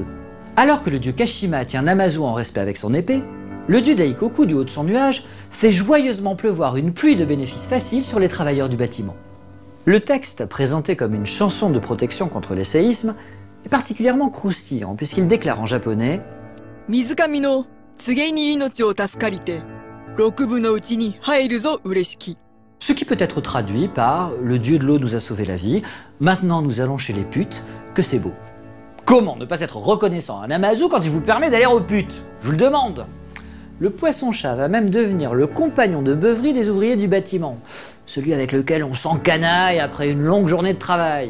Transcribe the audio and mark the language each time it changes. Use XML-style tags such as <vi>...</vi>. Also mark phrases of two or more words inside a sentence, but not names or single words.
<fr>Alors que le dieu Kashima tient Namazu en respect avec son épée, le dieu Daikoku, du haut de son nuage, fait joyeusement pleuvoir une pluie de bénéfices faciles sur les travailleurs du bâtiment. Le texte, présenté comme une chanson de protection contre les séismes, est particulièrement croustillant puisqu'il déclare en japonais «</fr> <ja>水神のつげに命をたすかりて、六部のうちにはえるぞうれしき</ja> <fr>» ce qui peut être traduit par « Le dieu de l'eau nous a sauvé la vie, maintenant nous allons chez les putes, que c'est beau ». Comment ne pas être reconnaissant à Namazu quand il vous permet d'aller aux putes? Je vous le demande. Le poisson-chat va même devenir le compagnon de beuverie des ouvriers du bâtiment, celui avec lequel on s'encanaille après une longue journée de travail.</fr>